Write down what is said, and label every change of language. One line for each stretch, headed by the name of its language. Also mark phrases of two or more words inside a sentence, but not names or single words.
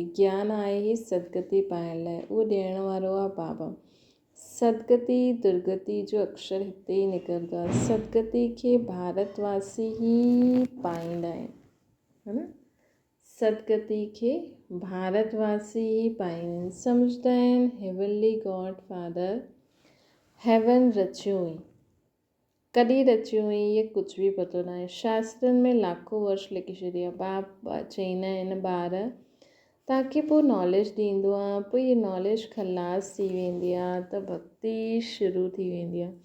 Sindhi: ज्ञान आहे ई सदगति पाइण लाइ, उहो ॾियण वारो आहे बाबा। सदगति दुर्गति जो अक्षर हिते ई निकिरंदो आहे। सदगति खे भारतवासी ई पाईंदा आहिनि, है न। सदगति खे भारतवासी ई पाईंदा आहिनि। सम्झंदा आहिनि
English: heavenly God Father
Sindhi: हेवन रचियो हुई। कॾहिं रचियो हुई इहे कुझु बि पतो न आहे। शास्त्रनि में लाखों वर्ष लिखी छॾिया। बाबा चईंदा आहिनि ॿार तव्हांखे पोइ नॉलेज ॾींदो आहे, पोइ इहा नॉलेज खलास थी वेंदी आहे त भक्ति शुरू थी वेंदी आहे।